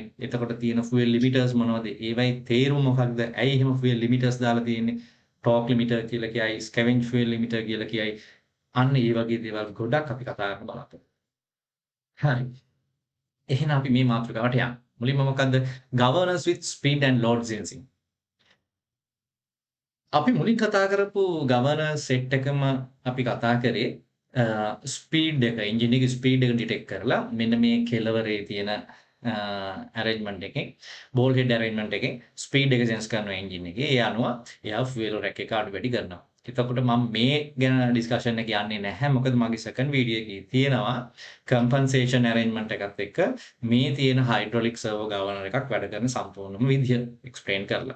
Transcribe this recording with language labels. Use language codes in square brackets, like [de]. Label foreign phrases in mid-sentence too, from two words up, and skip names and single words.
[si] එතකොට තියෙන [en] fuel limiters [si] මොනවද? ඒවයි තේරුම මොකක්ද? ඇයි එහෙම [en] fuel limiters [si] දාලා තියෙන්නේ? [en] torque limiter [si] කියලා කියයි, [en] scavenge fuel limiter [si] කියලා කියයි. අන්න ඒ වගේ දේවල් ගොඩක් අපි කතා කරන්න බලාපොරොත්තු. හරි. එහෙනම් අපි මේ මාතෘකාවට යමු. මුලින්ම මොකද්ද? [en] governance with speed and load sensing. [si] අපි මුලින් කතා කරපු [en] governance set [si] එකම අපි කතා කරේ ස්පීඩ් එක, එන්ජින් එකේ ස්පීඩ් එක ඩිටෙක්ට් කරලා මෙන්න මේ කෙලවරේ තියෙන arrangement එකෙන්, [en] ball head arrangement [si] එකෙන් ස්පීඩ් එක sense කරනවා එන්ජින් එකේ. ඒ අනුව එයා [en] fuel rack [si] එක අඩු වැඩි කරනවා. එතකොට මම මේ ගැන ඩිස්කෂන් එක යන්නේ නැහැ. මොකද මගේ [en] second video [si] එකේ තියෙනවා [en] compensation arrangement [si] එකත් එක්ක මේ තියෙන [en] hydraulic servo governor [si] එකක් වැඩ කරන සම්පූර්ණම විදිය එක්ස්ප්ලේන් කරලා.